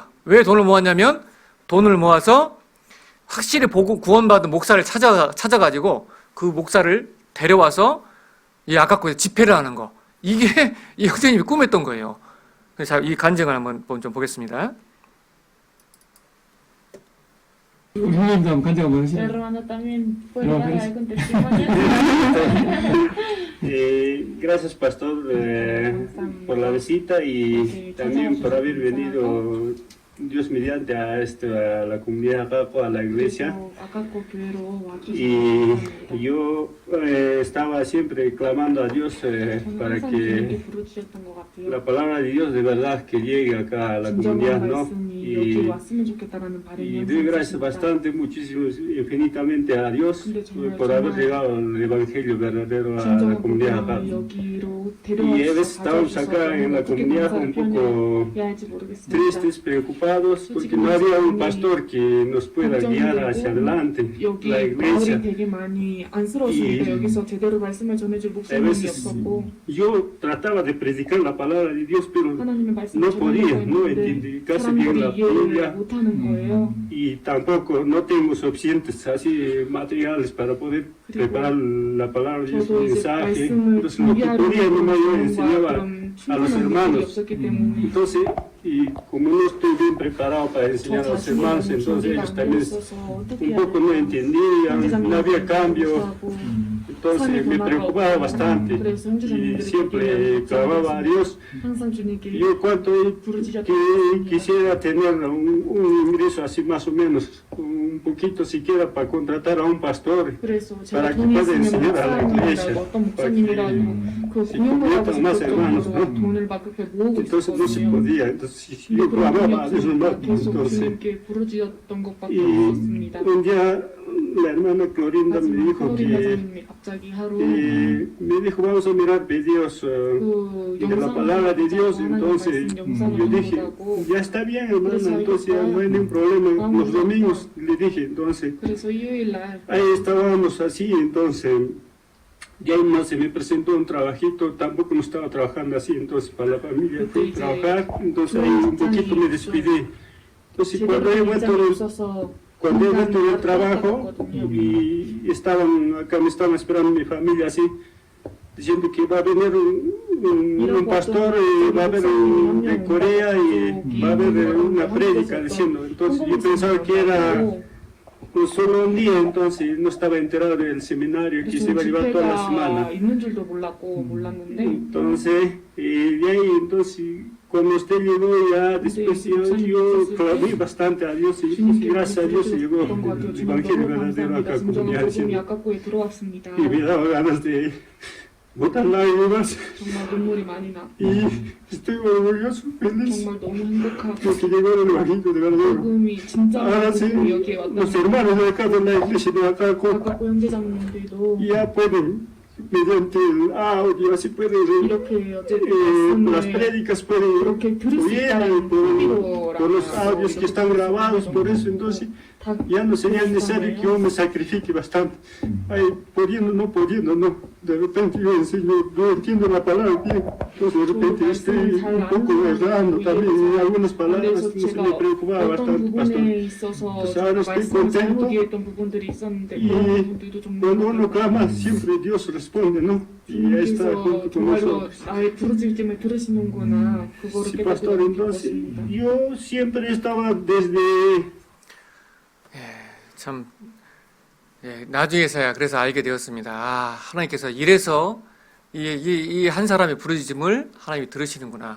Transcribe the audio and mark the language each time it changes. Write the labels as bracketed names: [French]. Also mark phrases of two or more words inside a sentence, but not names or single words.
[Korean] 왜 돈을 모았냐면 돈을 모아서 확실히 구원받은 목사를 찾아가지고 그 목사를 데려와서 이 아까코 집회를 하는 거. 이게 이 형제님이 꿈했던 거예요. 그래서 이 간증을 한번 좀 보겠습니다. 우리 형님도 한번 간증 한번 하시죠. [Spanish] Hermano también puede No, dar pero- algún testimonio. Gracias, pastor, por la visita y también por haber venido, Dios mediante, a la comunidad acá, a la iglesia. [Korean] 아까고 교회로 와주셔서 [Spanish] Y [Korean] 감사합니다. [Spanish] yo estaba siempre clamando a Dios [Korean] 저는 [Spanish] para [Korean] 항상 [Spanish] que [Korean] 주님께 부르주셨던 것 같아요. [Spanish] la palabra de Dios de verdad que llegue acá a la [Korean] 진정한 [Spanish] comunidad, ¿no? [Korean] 말씀이 여기 왔으면 좋겠다라는 바람이 [Spanish] Y doy gracias [Korean] 항상 있습니다. [Spanish] bastante, muchísimo, infinitamente a Dios [Korean] 근데 정말, [Spanish] por haber [Korean] 정말 [Spanish] llegado el Evangelio verdadero a la [Korean] 진정한 [Spanish] comunidad acá. [Korean] 복음을 여기로 [Spanish] Y a veces [Korean] 데려와주셔서 [Spanish] estábamos acá en la [Korean] 어떻게 [Spanish] comunidad [Korean] 감사를 [Spanish] un poco [Korean] 표현해야 할지 모르겠습니다. [Spanish] tristes, preocupados, porque no había un pastor que nos pueda guiar hacia adelante, [Korean] 여기 [Spanish] la [Korean] 마을이 [Spanish] iglesia. [Korean] 되게 많이 안쓰러웠습니다. 이- 여기서 제대로 말씀을 전해줄 [Spanish] A [Korean] 목사님이 [Spanish] veces [Korean] 없었고 [Spanish] yo trataba de predicar la palabra de Dios, pero [Korean] 하나님의 말씀을 [Spanish] no podía, no [Korean] 전하려고 [Spanish] entendí [Korean] 했는데 [Spanish] casi bien la [Korean] 사람들이 이해를 [Spanish] Biblia [Korean] 못하는 거예요. [Spanish] y tampoco no tengo suficientes así materiales para poder preparar la palabra de Dios, [Korean] 저도 [Spanish] el [Korean] 이제 [Spanish] mensaje. [Korean] 말씀을 [Spanish] Entonces lo que podía nomás yo [Korean] 준비하려고 [Spanish] enseñaba [Korean] 그런 [Spanish] a los [Korean] 충분한 것들이 [Spanish] hermanos. [Korean] 없었기 때문에 [Spanish] Entonces, y como no estoy bien preparado para [Korean] 저 [Spanish] enseñar a los [Korean] 자신이 [Spanish] hermanos, [Korean] 너무 [Spanish] entonces [Korean] 준비가 [Spanish] ellos [Korean] 안 [Spanish] también [Korean] 되었어서 어떻게 [Spanish] un [Korean] 해야 [Spanish] poco no [Korean] 될까? [Spanish] entendían, no había cambio, entonces me preocupaba bastante y siempre clamaba a Dios. [Korean] 항상 주님께 [Spanish] Yo cuánto quisiera tener un ingreso así más o menos, un poquito siquiera para contratar a un pastor. [Korean] 그래서 [Spanish] para [Korean] 제가 [Spanish] que [Korean] 돈이 [Spanish] pueda [Korean] 있으면 [Spanish] enseñar a la iglesia, [Korean] 목사님이라도 어떤 [Spanish] para que [Korean] 목사님이라도 그 [Spanish] se [Korean] 고용을 하고 [Spanish] conviertan más hermanos, [Korean] 싶을 정도로 [Spanish] ¿no? [Korean] 돈을 막 그렇게 모으고 [Spanish] Entonces no se [Korean] 있었거든요. [Spanish] podía, entonces [Korean] 근데 [Spanish] yo [Korean] 그런 돈이 [Spanish] clamaba a Dios [Korean] 없으니까 [Spanish] más, [Korean] 계속 [Spanish] entonces. [Korean] 주님께 부르짖었던 것밖에 [Spanish] Y [Korean] 없었습니다. [Spanish] un día la hermana Clorinda me [Korean] 하지만 [Spanish] dijo [Korean] 클로리나 [Spanish] que [Korean] 선생님이 갑자기 하루 [Spanish] me dijo vamos a mirar videos [Korean] 그 [Spanish] de la palabra de Dios, [Korean] 하나님 [Spanish] entonces [Korean] 말씀 영상을 [Spanish] yo dije [Korean] 보다고 [Spanish] ya está bien hermana, entonces ya no hay ningún problema, los domingos le dije, entonces [Korean] 그래서 일요일 날 [Spanish] ahí estábamos así, entonces ya no se me presentó un trabajito, tampoco no estaba trabajando así, entonces para la familia fui a trabajar, entonces ahí un poquito me despidí. Entonces cuando he vuelto cuando he vuelto del trabajo y estaban acá, me estaban esperando mi familia así, diciendo que va a venir un pastor, va a haber de Corea y va a haber una prédica diciendo, entonces yo pensaba que era pues, solo un día, entonces no estaba enterado del seminario que se iba a llevar toda la semana. [Korean] 있는 줄도 몰랐는데 [Spanish] Entonces, de ahí, entonces, cuando usted llegó ya después yo clamé bastante a Dios y gracias a Dios llegó el Evangelio verdadero acá como ya diciendo. [Korean] 아까고에 들어왔습니다. [Spanish] Y me daba ganas de botar lágrimas [Korean] 정말 눈물이 많이 나. [Spanish] y estoy orgulloso, feliz [Korean] 정말 너무 행복하고 [Spanish] porque llegó el Evangelio de verdadero. [Korean] 복음이 진짜 [Spanish] Ahora sí, [Korean] 복음이 여기에 [Spanish] los [Korean] 왔다. [Spanish] hermanos de acá de la iglesia de acá [Korean] 아까고 형제장님들도 [Spanish] ya pueden, mediante el audio, así pueden [Korean] 이렇게 어쨌든 [Spanish] las [Korean] 말씀을 [Spanish] prédicas pueden [Korean] 그렇게 들을 수 [Spanish] oír [Korean] 있다는 [Spanish] por los audios que están grabados, por eso entonces [Korean] 다 [Spanish] ya no sería necesario que yo me sacrifique bastante. Ay, pudiendo, no. De repente yo enseño, yo entiendo la palabra bien, entonces de repente estoy un poco errando también en algunas palabras, [Korean] 그래서 [Spanish] entonces [Korean] 제가 [Spanish] me preocupaba [Korean] 어떤 [Spanish] bastante, pastor. [Korean] 부분에 있어서 [Spanish] Pues ahora estoy [Korean] 말씀을 [Spanish] contento. [Korean] 잘못 이해했던 부분들이 있었는데 [Spanish] Y [Korean] 그런 부분들도 정말 [Spanish] cuando uno clama, siempre Dios responde, ¿no? Y ahí está [Korean] 주님께서 [Spanish] junto con [Korean] 정말로 [Spanish] nosotros. [Korean] 나의 부르짖음을 들으시는구나 그거를 [Spanish] Sí, [Korean] 깨닫게 [Spanish] pastor, [Korean] 된 [Spanish] entonces [Korean] 것입니다. [Spanish] yo siempre estaba desde [Korean] 참 나중에서야 그래서 알게 되었습니다. 아, 하나님께서 이래서 이 한 사람의 부르짖음을 하나님이 들으시는구나.